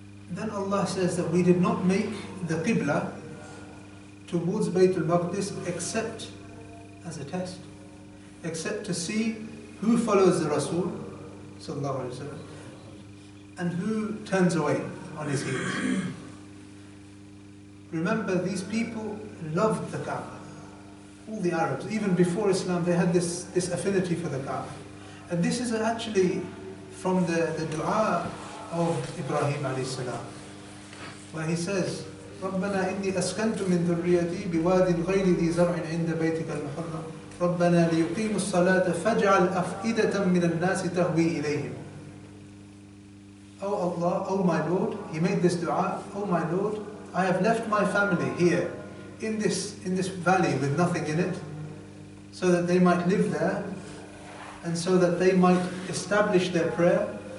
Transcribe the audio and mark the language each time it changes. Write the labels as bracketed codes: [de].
[en] Then Allah says that we did not make the Qibla towards Bayt al-Maqdis except as a test, except to see who follows the Rasul sallallahu alaihi wasallam and who turns away on his heels. Remember, these people loved the Kaaba. All the Arabs, even before Islam, they had this affinity for the Kaaba. And this is actually from the dua of Ibrahim alayhi salam, where he says, [ar] رَبَّنَا إِنِّي أَسْكَنْتُ مِنْ ذُرِّيَّتِي بِوَادٍ غَيْرِ ذِي زَرْعٍ عِنْدَ بَيْتِكَ الْمُحَرَّمِ رَبَّنَا لِيُقِيمُوا الصَّلَاةَ فَاجْعَلْ أَفْئِدَةً مِنَ النَّاسِ تَهْوِي إِلَيْهِمْ. [en] Oh Allah, oh my Lord, he made this dua, oh my Lord, I have left my family here in this valley with nothing in it, so that they might live there and so that they might establish their prayer.